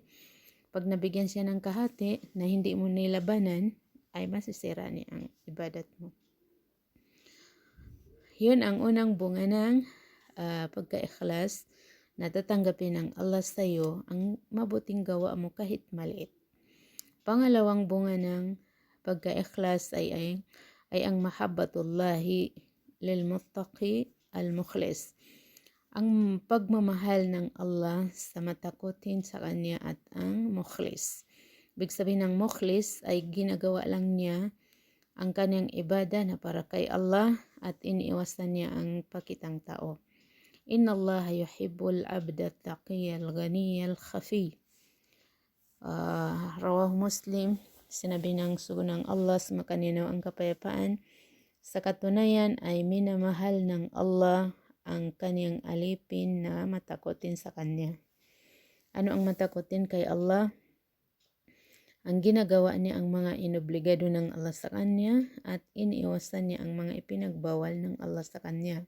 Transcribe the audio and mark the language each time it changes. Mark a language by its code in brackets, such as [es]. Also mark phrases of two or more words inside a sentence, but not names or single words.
[tl] Pag nabigyan siya ng kahati na hindi mo nilabanan, ay masisira niya ang ibadat mo. Yun ang unang bunga ng pagka-ikhlas na tatanggapin ng Allah sa iyo ang mabuting gawa mo kahit maliit. Pangalawang bunga ng pagka-ikhlas ay ang [ar] محبة الله للمتقي المخلص. [tl] Ang pagmamahal ng Allah sa matakotin sa Kanya at ang mukhlis. Ibig sabihin ng mukhlis ay ginagawa lang niya ang kanyang ibada na para kay Allah at iniiwasan niya ang pakitang tao. [ar] إن الله يحب العبد التقي الغني الخفي. رواه مسلم, [tl] sinabi ng sugo ng Allah sa makaninaw ang kapayapaan. Sa katunayan ay minamahal ng Allah ang kanyang alipin na matakotin sa kanya. Ano ang matakotin kay Allah? Ang ginagawa niya ang mga inobligado ng Allah sa kanya at iniiwasan niya ang mga ipinagbawal ng Allah sa kanya.